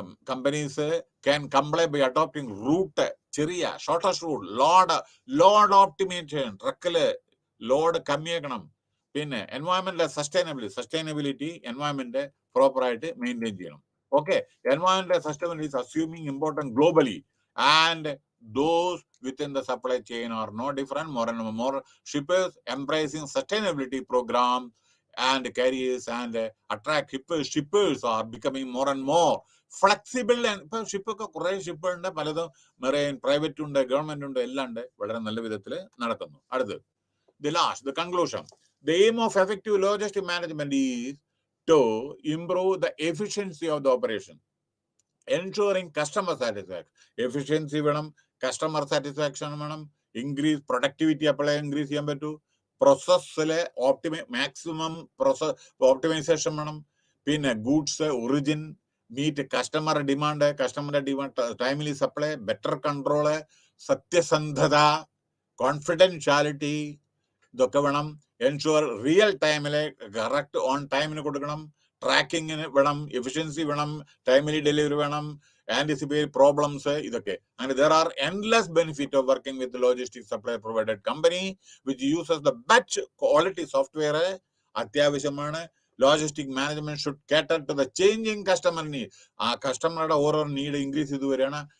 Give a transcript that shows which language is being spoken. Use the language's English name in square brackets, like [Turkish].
[English] companies can comply by adopting route, ചെറിയ shortest route, load optimization, [Malayalam] ട്രക്കില് load കമ്മിയാക്കണം. പിന്നെ environment sustainability, environment proper ആയിട്ട് maintain ചെയ്യണം. Okay. [English] Environment sustainability is assuming important globally, and those within the supply chain are no different. More and more shippers embracing sustainability program and carriers and attract shippers are becoming more and more flexible. [Malayalam] And ഇപ്പൊ ഷിപ്പൊക്കെ കുറെ ship ഉണ്ട്, പലതും marine, private ഉണ്ട്, government ഉണ്ട്, എല്ലാം ഉണ്ട്. വളരെ നല്ല വിധത്തിൽ നടക്കുന്നു. [English] അടുത്ത് the conclusion. The aim of effective logistic management is to improve the efficiency of the operation, ensuring customer satisfaction. [Malayalam] Efficiency വേണം, customer satisfaction വേണം, increase productivity അപ്പോഴേ increase ചെയ്യാൻ പറ്റൂ. പ്രോസസ്സിലെ മാക്സിമം ഓപ്റ്റിമൈസേഷൻ വേണം. പിന്നെ goods origin meet customer demand, timely supply, better control, സത്യസന്ധത, confidentiality, ഇതൊക്കെ വേണം. എൻഷുവർ റിയൽ ടൈമിലെ കറക്റ്റ് ഓൺ ടൈമിന് കൊടുക്കണം. ട്രാക്കിങ്ങിന് വേണം, എഫിഷ്യൻസി വേണം, ടൈംലി ഡെലിവറി വേണം, ആന്റിസിപ്പേറ്റ് പ്രോബ്ലംസ്, ഇതൊക്കെ. [English] And there are endless benefit of working with the logistics supply provided company which uses the best quality software. അത്യാവശ്യമാണ്. Logistic management should cater to the changing customer need. [Malayalam] ആ കസ്റ്റമറുടെ ഓരോ need increase ചെയ്ത് വരികയാണ്.